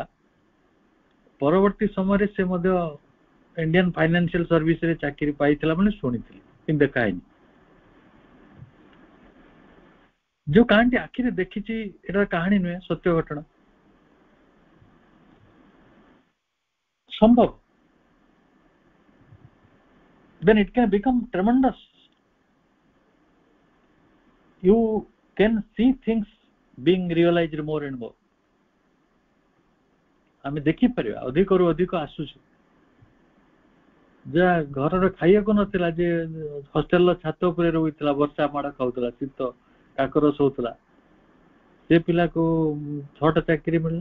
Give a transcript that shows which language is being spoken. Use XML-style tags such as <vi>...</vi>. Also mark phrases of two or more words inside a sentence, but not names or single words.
<or>ପରବର୍ତ୍ତୀ ସମୟରେ ସେ ମଧ୍ୟ ଇଣ୍ଡିଆନ ଫାଇନାନ୍ସିଆଲ ସର୍ଭିସରେ ଚାକିରି ପାଇଥିଲା ବୋଲି ଶୁଣିଥିଲି, କିନ୍ତୁ ଦେଖା ହେଇନି। ଯୋଉ କାହାଣୀଟି ଆଖିରେ ଦେଖିଛି, ଏଟା କାହାଣୀ ନୁହେଁ, ସତ୍ୟ ଘଟଣା। ସମ୍ଭବ।</or> <en>Then it can become tremendous. You can see things being realized more and more.</en> <or>ଆମେ ଦେଖିପାରିବା ଅଧିକରୁ ଅଧିକ ଆସୁଛି। ଯାହା ଘରର ଖାଇବାକୁ ନଥିଲା, ଯେ ହଷ୍ଟେଲର ଛାତ ଉପରେ ରହୁଥିଲା, ବର୍ଷା ମାଡ଼ ଖାଉଥିଲା, ଶୀତ କାକର ଶୋଉଥିଲା, ସେ ପିଲାକୁ 6ଟା ଚାକିରି ମିଳିଲା।</or>